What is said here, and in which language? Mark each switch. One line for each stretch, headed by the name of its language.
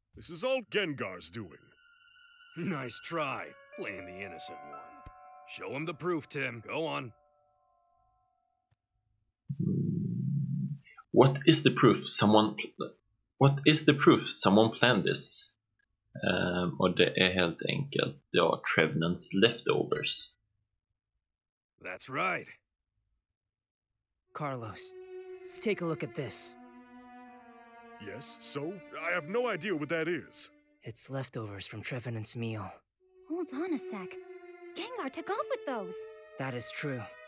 English: This is all Gengar's doing. Nice try, playing the innocent one. Show him the proof, Tim. Go on. What is the proof someone planned this?
Swedish: Och det är helt enkelt Trevenants leftovers.
English: That's right. Carlos, take a look at this. Yes, so? I have no idea what that is. It's leftovers from Trevenant's meal. Hold on a sec. Gengar took off with those. That is true.